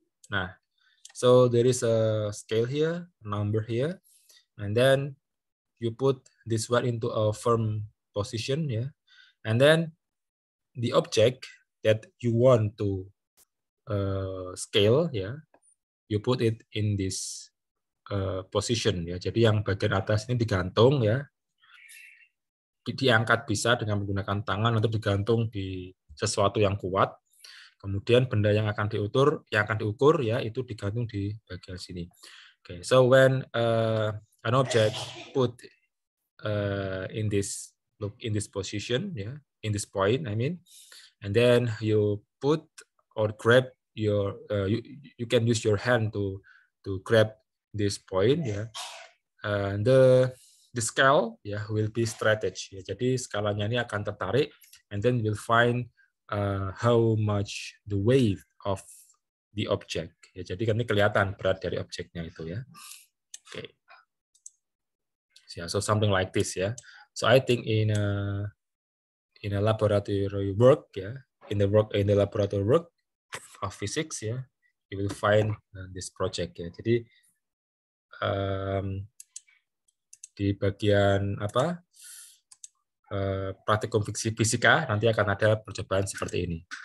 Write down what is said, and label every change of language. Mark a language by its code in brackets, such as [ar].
[en] Nah, so there is a scale here, number here, and then you put this one into a firm position, yeah, and then the object that you want to scale, yeah, you put it in this position, ya. [id] Jadi yang bagian atas ini digantung, ya, diangkat bisa dengan menggunakan tangan atau digantung di sesuatu yang kuat. Kemudian benda yang akan diukur, ya, itu digantung di bagian sini. [en] Okay, so when an object put in this position, yeah, in this point, I mean, and then you put or grab your you can use your hand to grab this point, yeah, and the scale, yeah, will be stretched, ya. [id] Jadi skalanya ini akan tertarik, [en] and then we'll find how much the weight of the object, ya. [id] Jadi kan ini kelihatan berat dari objeknya itu, ya. [en] Oke. Okay. Yeah, so something like this, ya. So I think in a laboratory work, ya, in the laboratory work of physics ya, you will find this project ya. [id] Jadi di bagian apa praktikum fisika nanti akan ada percobaan seperti ini.